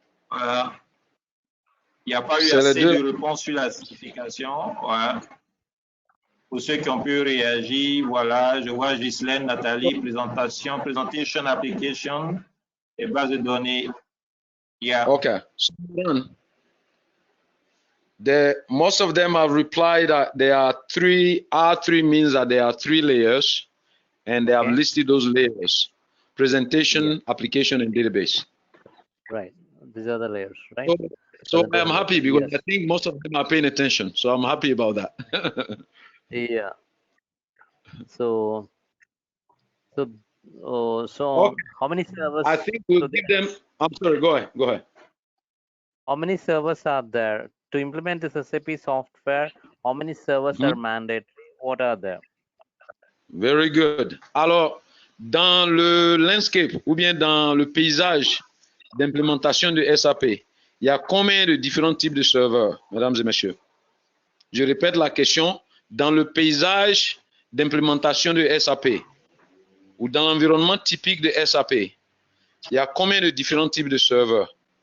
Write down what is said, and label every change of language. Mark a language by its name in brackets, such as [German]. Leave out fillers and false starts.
[French] Voilà. Il n'y a pas eu assez de réponses sur la certification. Voilà. pour ceux qui ont pu réagir, voilà, je vois Ghislaine, Nathalie, presentation application et base de données. [English] Yeah. Okay. So, most of them have replied that there are three. R3 means that there are 3 layers, and they have listed those layers: presentation, application, and database. Right. These are the layers, right? So I'm happy because I think most of them are paying attention. So I'm happy about that. Yeah. So how many servers? I think we'll give them. I'm sorry. Go ahead. Go ahead. How many servers are there to implement this SAP software? How many servers are mandatory? What are there? Very good. [French] Alors, dans le landscape ou bien dans le paysage d'implémentation de SAP, il y a combien de différents types de serveurs, mesdames et messieurs? Je répète la question. Dans le paysage d'implémentation de SAP ou dans l'environnement typique de SAP, il y a combien de différents types de serveurs?